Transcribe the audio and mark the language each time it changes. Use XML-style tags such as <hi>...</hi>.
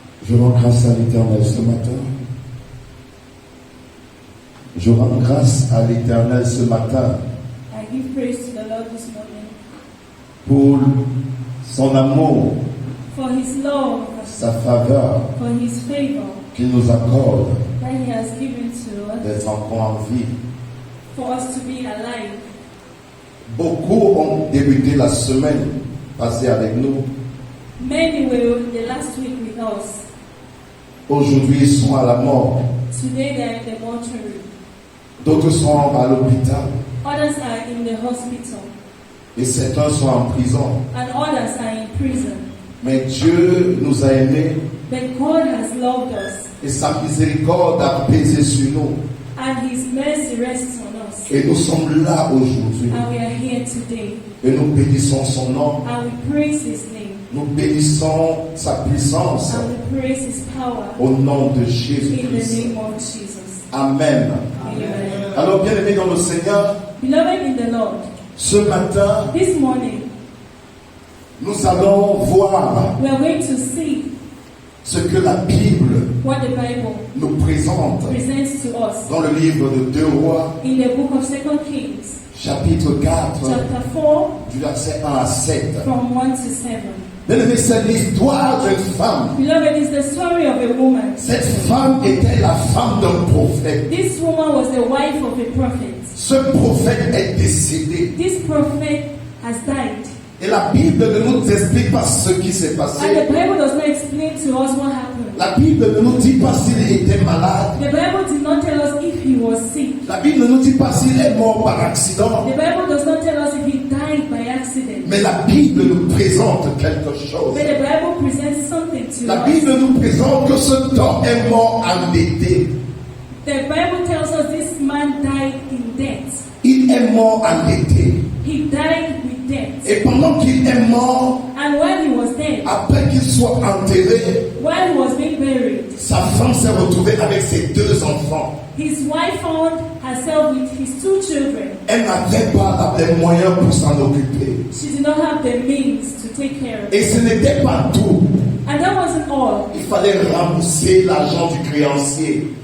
<fr>Je rends grâce à l'Éternel ce matin. Je rends grâce à l'Éternel ce matin.</fr> <en>I give praise to the Lord this morning.</en> <fr>Pour son amour,</fr> <en>for His love,</en> <fr>sa faveur,</fr> <en>for His favor</en> <fr>qu'il nous accorde</fr> <en>that He has given to us,</en> <fr>d'être encore en vie.</fr> <en>for us to be alive.</en> <fr>Beaucoup ont débuté la semaine passée avec nous.</fr> <en>Many were the last week with us.</en> <fr>Aujourd'hui, ils sont à la mort.</fr> <en>Today they are in the mortuary.</en> <fr>D'autres sont à l'hôpital.</fr> <en>Others are in the hospital.</en> <fr>Et certains sont en prison.</fr> <en>And others are in prison.</en> <fr>Mais Dieu nous a aimés.</fr> <en>But God has loved us.</en> <fr>Et sa miséricorde a pesé sur nous.</fr> <en>And His mercy rests on us.</en> <fr>Et nous sommes là aujourd'hui.</fr> <en>And we are here today.</en> <fr>Et nous bénissons son nom.</fr> <en>And we praise His name.</en> <fr>Nous bénissons sa puissance.</fr> <en>And we praise His power.</en> <fr>Au nom de</fr> <en>In the</en> <fr>Jésus-Christ.</fr> <en>name of Jesus.</en> <fr>Amen.</fr> <en>Amen.</en> <fr>Alors, bien-aimés dans le Seigneur,</fr> <en>Beloved in the Lord,</en> <fr>ce matin,</fr> <en>this morning</en> <fr>nous allons voir</fr> <en>we are going to see</en> <fr>ce que la Bible</fr> <en>what the Bible</en> <fr>nous présente</fr> <en>presents to us</en> <fr>dans le livre de 2 Rois,</fr> <en>in the book of 2 Kings,</en> <fr>chapitre 4,</fr> <en>chapter 4,</en> <fr>du verset 1 à 7.</fr> <en>from 1 to 7.</en> <fr>Bien-aimés, c'est l'histoire d'une femme.</fr> <en>Beloved, it's the story of a woman.</en> <fr>Cette femme était la femme d'un prophète.</fr> <en>This woman was the wife of a prophet.</en> <fr>Ce prophète est décédé.</fr> <en>This prophet has died.</en> <fr>Et la Bible ne nous explique pas ce qui s'est passé.</fr> <en>And the Bible does not explain to us what happened.</en> <fr>La Bible ne nous dit pas s'il était malade.</fr> <en>The Bible did not tell us if he was sick.</en> <fr>La Bible ne nous dit pas s'il est mort par accident.</fr> <en>The Bible does not tell us if he died by accident.</en> <fr>Mais la Bible nous présente quelque chose.</fr> <en>But the Bible presents something to</en> <fr>La</fr> <en>us.</en> <fr>Bible nous présente que cet homme est mort endetté.</fr> <en>The Bible tells us this man died in debt.</en> <fr>Il est mort endetté.</fr> <en>He died with debt.</en> <fr>Et pendant qu'il est mort,</fr> <en>And while he was dead,</en> <fr>après qu'il soit enterré,</fr> <en>while he was being buried,</en> <fr>sa femme s'est retrouvée avec ses 2 enfants.</fr> <en>his wife found herself with his 2 children.</en> <fr>Elle n'avait pas les moyens pour s'en occuper.</fr> <en>She did not have the means to take care of</en> <fr>Et</fr> <en>it.</en> <fr>ce n'était pas tout.</fr> <en>And that wasn't all.</en> <fr>Il fallait rembourser l'argent du créancier.</fr>